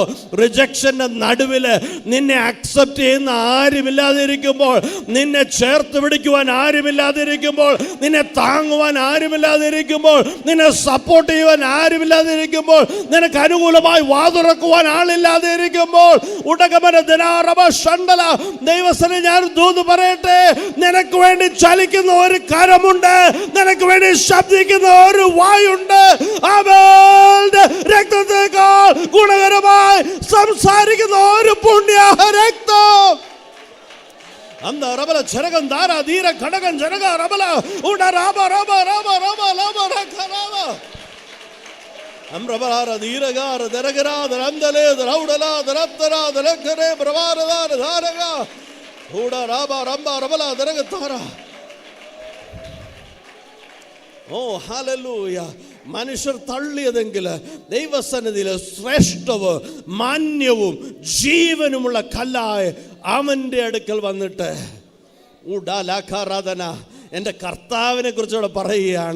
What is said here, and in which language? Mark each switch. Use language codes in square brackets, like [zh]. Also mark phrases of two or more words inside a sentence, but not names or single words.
[ml] റിജക്ഷന്റെ നടുവില് നിന്നെ അക്സെപ്റ്റ് ചെയ്യുന്ന ആരുമില്ലാതെ ഇരിക്കുമ്പോൾ, നിന്നെ ചേർത്ത് പിടിക്കുവാൻ ആരുമില്ലാതിരിക്കുമ്പോൾ, നിന്നെ താങ്ങുവാൻ ആരുമില്ലാതിരിക്കുമ്പോൾ, നിന്നെ സപ്പോർട്ട് ചെയ്യുവാൻ ആരുമില്ലാതിരിക്കുമ്പോൾ, നിനക്ക് അനുകൂലമായി വാതുറക്കുവാൻ ആളില്ലാതെ ഇരിക്കുമ്പോൾ, ദൈവസനെ ഞാൻ ദൂത് പറയട്ടെ, നിനക്ക് വേണ്ടി ചലിക്കുന്ന ഒരു കരമുണ്ട്, നിനക്ക് വേണ്ടി ശബ്ദിക്കുന്ന ഒരു വായുണ്ട്. അവന്റെ രക്തത്തേക്കാൾ ഗുണകരമായി സംസാരിക്കുന്ന ഒരു പുണ്യ രക്തം. அந்த ரபல ஜரகன் தாரா தீர கடகன் ஜரகா ரபல உட ராபா ராபா ராபா ராபா ராபா ரகராபா அம்ரபலார தீரகார தரகரா தரந்தலே தரவுடலா தரப்தரா தரக்கரே பிரவாரதா தாரகா உட ராபா ரம்பா ரபலா தரகதாரா. ഓ ഹല്ലേലൂയ. മനുഷ്യർ തള്ളിയതെങ്കിൽ ദൈവസന്നിധിയിൽ ശ്രേഷ്ഠവും മാന്യവും ജീവനുമുള്ള കല്ലായ അവൻ്റെ അടുക്കൽ വന്നിട്ട് എൻ്റെ കർത്താവിനെ കുറിച്ചുകൂടെ പറയുകയാണ്.